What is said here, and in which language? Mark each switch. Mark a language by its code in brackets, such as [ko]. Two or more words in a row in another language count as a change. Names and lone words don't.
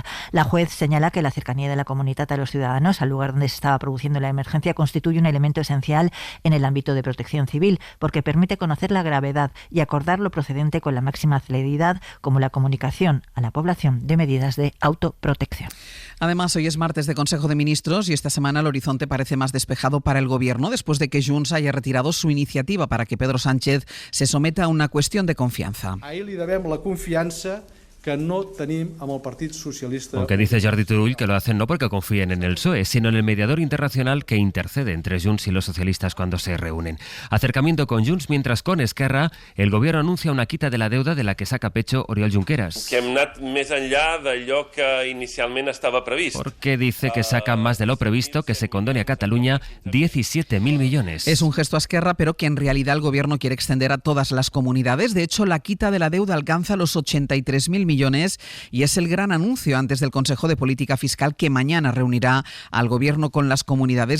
[es] La juez señala que la cercanía de la comunidad a los ciudadanos al lugar donde se estaba produciendo la emergencia constituye un elemento esencial en el ámbito de protección civil porque permite conocer la gravedad y acordar lo procedente con la máxima celeridad, como la comunicación a la población de medidas de autoprotección. Además, hoy es martes de Consejo de Ministros y esta semana el horizonte parece más despejado para el Gobierno después de que Junts haya retirado su iniciativa para que Pedro Sánchez se someta a una cuestión de confianza. [ca] Ahí le devem la confiança que no tenim amb el Partit Socialista. [es] Aunque dice Jordi Turull que lo hacen no porque confíen en el PSOE, sino en el mediador internacional que intercede entre Junts y los socialistas cuando se reúnen. Acercamiento con Junts, mientras con Esquerra el Gobierno anuncia una quita de la deuda de la que saca pecho Oriol Junqueras. [ca] Que hem anat més enllà d'allò que inicialment estava previst. [es] Porque dice que sacan más de lo previsto, que se condone a Cataluña 17.000 millones. Es un gesto a Esquerra, pero que en realidad el Gobierno quiere extender a todas las comunidades. De hecho, la quita de la deuda alcanza los 83.000 millones y es el gran anuncio antes del Consejo de Política Fiscal que mañana reunirá al Gobierno con las comunidades.